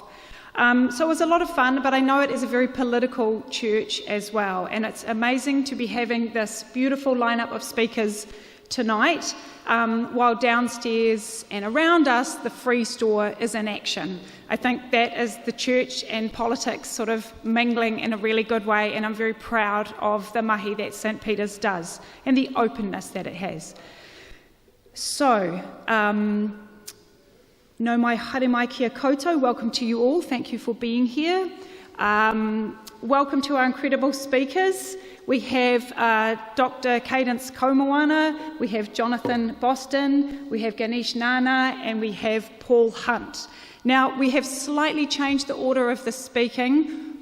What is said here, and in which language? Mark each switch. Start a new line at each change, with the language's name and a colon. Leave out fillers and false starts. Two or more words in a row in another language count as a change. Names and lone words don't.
English: So it was a lot of fun, but I know it is a very political church as well, and it's amazing to be having this beautiful lineup of speakers tonight, while downstairs and around us the Free Store is in action. I think that is the church and politics sort of mingling in a really good way, and I'm very proud of the mahi that St Peter's does and the openness that it has.
Māori: So, no mai haere mai kia koutou,
English: welcome to you all, thank you for being here. Welcome to our incredible speakers. We have Dr. Cadence Komoana, we have Jonathan Boston, we have Ganesh Nana, and we have Paul Hunt. Now, we have slightly changed the order of the speaking.